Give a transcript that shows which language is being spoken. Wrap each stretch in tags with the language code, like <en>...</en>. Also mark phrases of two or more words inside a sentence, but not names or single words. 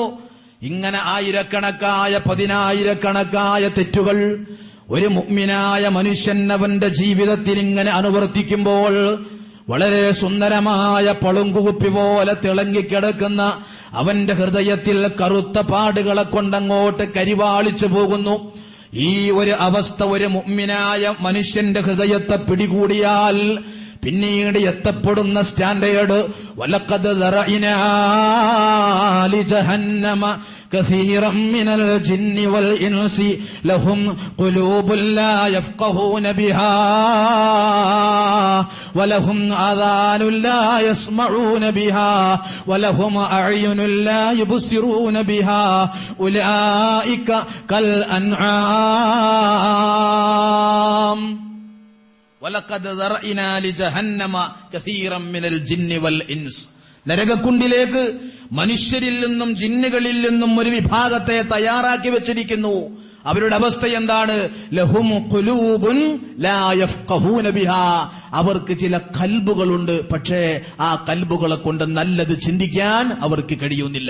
<ml>ഇങ്ങനെ ആയിരക്കണക്കായ പതിനായിരക്കണക്കായ തെറ്റുകൾ ഒരു മുഅ്മിനായ മനുഷ്യൻ അവന്റെ ജീവിതത്തിൽ ഇങ്ങനെ അനുവർത്തിക്കുമ്പോൾ വളരെ സുന്ദരമായ പളുങ്കുകുപ്പി പോലെ തിളങ്ങിക്കിടക്കുന്ന അവന്റെ ഹൃദയത്തിൽ കറുത്ത പാടുകളെ കൊണ്ടങ്ങോട്ട് കരിവാളിച്ചു പോകുന്നു. ഈ ഒരു അവസ്ഥ ഒരു മുഅ്മിനായ മനുഷ്യന്റെ ഹൃദയത്തെ പിടികൂടിയാൽ പിന്നീട് എത്തപ്പെടുന്ന സ്റ്റാൻഡേർഡ്,</ml> <ar>ولقد ذرأنا لجهنم كثيرا من الجن والإنس لهم قلوب لا يفقهون بها ولهم آذان لا يسمعون بها ولهم أعين لا يبصرون بها أولئك كالأنعام وَلَقَدْ ذَرَأْنَا لِجَهَنَّمَ كَثِيرًا مِنَ الْجِنِّ وَالْإِنسِ,</ar> <ml>നരകക്കുണ്ടിലേക്ക് മനുഷ്യരിൽ നിന്നും ജിന്നുകളിൽ നിന്നും ഒരു വിഭാഗത്തെ തയ്യാറാക്കി വെച്ചിരിക്കുന്നു. അവരുടെ അവസ്ഥ എന്താണ്?</ml> <ar>لهم قلوب لا يفقهون بها,</ar> <ml>അവർക്ക് ചില കൽബുകളുണ്ട്, പക്ഷേ ആ കൽബുകളെ കൊണ്ട് നല്ലത് ചിന്തിക്കാൻ അവർക്ക് കഴിയുന്നില്ല.</ml>